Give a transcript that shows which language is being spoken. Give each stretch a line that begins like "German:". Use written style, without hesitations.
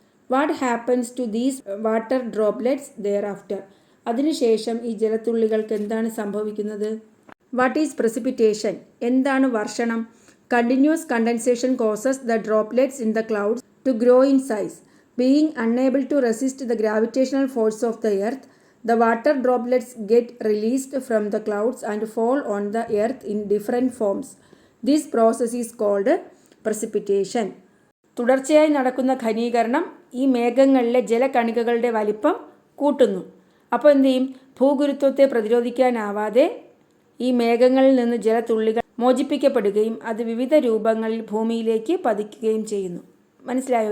English: What happens to these water droplets thereafter?
Malayalam: അതിനുശേഷം ഈ ജലത്തുള്ളികൾക്ക് എന്താണ് സംഭവിക്കുന്നത്?
English: What is precipitation?
Malayalam: എന്താണ് വർഷണം?
English: Continuous condensation causes the droplets in the clouds to grow in size. Being unable to resist the gravitational force of the earth, the water droplets get released from the clouds and fall on the earth in different forms. This process is called precipitation.
Malayalam: തുടർച്ചയായി നടക്കുന്ന ഘനീകരണം ഈ മേഘങ്ങളിലെ ജലകണികകളുടെ വലിപ്പം കൂട്ടുന്നു. അപ്പോൾ എന്ത് ചെയ്യും? ഭൂഗുരുത്വത്തെ പ്രതിരോധിക്കാനാവാതെ ഈ മേഘങ്ങളിൽ നിന്ന് ജലത്തുള്ളികൾ മോചിപ്പിക്കപ്പെടുകയും അത് വിവിധ രൂപങ്ങളിൽ ഭൂമിയിലേക്ക് പതിക്കുകയും ചെയ്യുന്നു. മനസ്സിലായോ?